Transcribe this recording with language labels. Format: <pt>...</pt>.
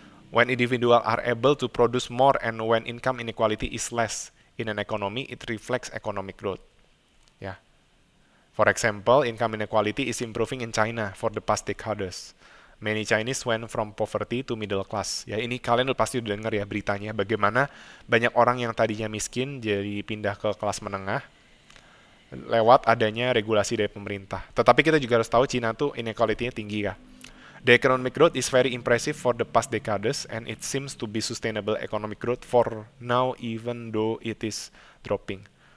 <en>When individuals are able to produce more and when income inequality is less in an economy, it reflects economic growth. Ya, for example, income inequality is improving in China for the past decades. Many Chinese went from poverty to middle class.</en> <id>Ya, ini kalian pasti udah dengar ya beritanya, bagaimana banyak orang yang tadinya miskin jadi pindah ke kelas menengah lewat adanya regulasi dari pemerintah. Tetapi kita juga harus tahu Cina tuh inequality-nya tinggi ya.</id> <en>The economic growth is very impressive for the past decades and it seems to be sustainable economic growth for now even though it is dropping.</en>